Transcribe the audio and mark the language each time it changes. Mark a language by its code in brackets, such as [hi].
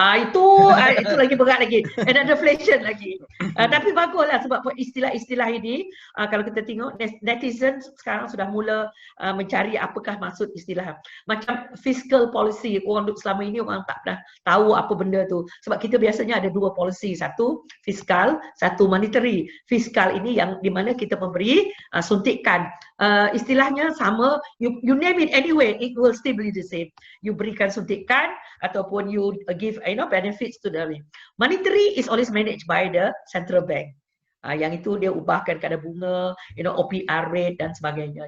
[ms] Itu lagi berat lagi. And ada inflation lagi. Tapi baguslah sebab istilah-istilah ini kalau kita tengok netizen sekarang sudah mula mencari apakah maksud istilah. Macam fiscal policy, orang selama ini orang tak pernah tahu apa benda tu. Sebab kita biasanya ada dua policy, satu fiskal, satu monetary. Fiskal ini yang di mana kita memberi suntikan. Istilahnya sama, [en] you name it anyway, it will still be the same. You [ms] berikan suntikan ataupun [en] you give benefits to the monetary is always managed by the central bank. [ms] Yang itu dia ubahkan kadar bunga, OPR rate dan sebagainya.